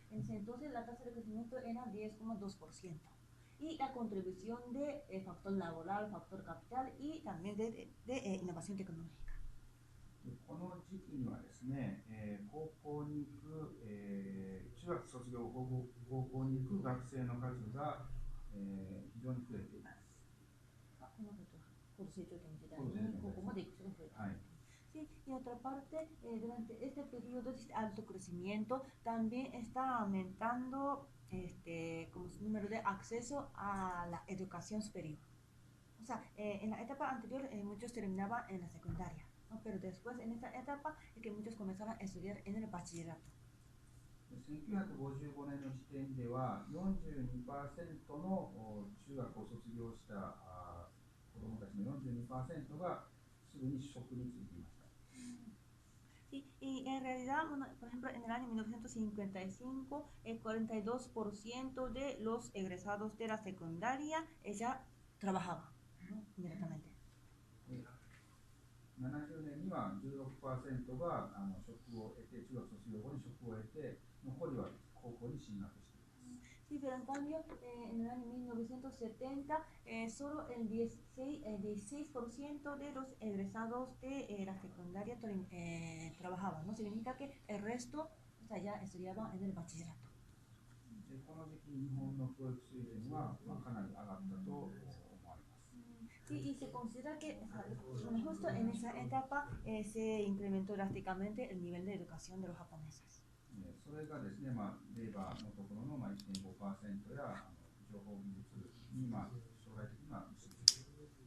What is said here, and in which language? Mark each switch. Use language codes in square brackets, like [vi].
[es] Entonces la tasa de crecimiento era 10,2%. Y la contribución de factor laboral, factor capital y también de innovación tecnológica. [ja] この時期にはですね、高校に行く、中学卒業後高校に行く学生の数が、非常に増えています。このことは高度成長期の時代に高校まで行く人が増えています。 [es] Sí, y otra parte, durante este periodo de alto crecimiento también está aumentando como su número de acceso a la educación superior. O sea, en la etapa anterior muchos terminaban en la secundaria, ¿no? Pero después en esta etapa es que muchos comenzaron a estudiar en el bachillerato. [ja] 1955年の時点では 42% の中学を卒業した子どもたちの 42% がすぐに職に就いていました。 [es] Sí, y en realidad, bueno, por ejemplo, en el año 1955, el 42% de los egresados de la secundaria ya trabajaban, ¿no? Inmediatamente. [ja] 70年には 16% が職を得て、中学卒業後に職を得て、残りは高校に進学しています。 [es] Sí, pero en cambio, en el año 1970, solo el 16% de los egresados de la secundaria trabajaban, ¿no? Significa que el resto, o sea, ya estudiaban en el bachillerato. [ja] この時期、日本の教育水準はかなり上がったと思われます。 [es] Sí, y se considera que justo en esa etapa se incrementó drásticamente el nivel de educación de los japoneses. [ja] それがですね、令和のところの 1.5% や情報技術に将来的には結びついている。